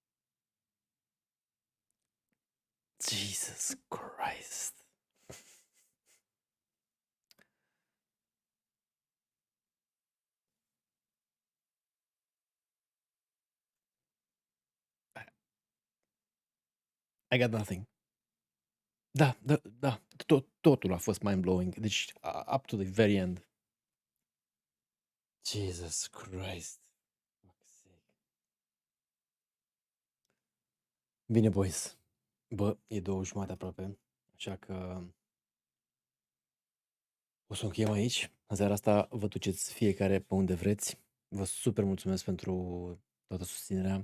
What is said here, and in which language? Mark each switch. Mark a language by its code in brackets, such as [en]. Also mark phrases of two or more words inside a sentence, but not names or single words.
[en] Jesus Christ. I got nothing. [ro] Da, totul a fost mind-blowing. [en] Deci, up to the very end. Jesus Christ. [ro] Bine, boys. Bă, e 2:30 aproape, așa că o să încheiem aici. În seara asta vă duceți fiecare pe unde vreți. Vă super mulțumesc pentru toată susținerea.